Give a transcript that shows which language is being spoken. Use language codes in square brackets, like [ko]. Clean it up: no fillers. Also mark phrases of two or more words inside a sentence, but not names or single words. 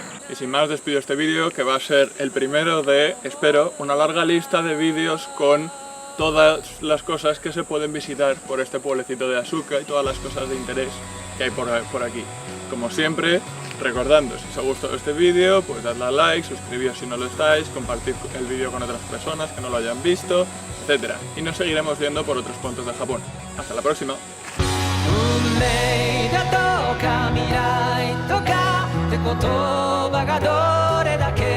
[es] Y sin más, despido este vídeo, que va a ser el primero de, espero, una larga lista de vídeos con todas las cosas que se pueden visitar por este pueblecito de Asuka y todas las cosas de interés que hay por aquí. Como siempre, recordando, si os ha gustado este vídeo, pues dadle a like, suscribíos si no lo estáis, compartid el vídeo con otras personas que no lo hayan visto, etc. Y nos seguiremos viendo por otros puntos de Japón. ¡Hasta la próxima! [ja] 運命だとか未来とかって言葉がどれだ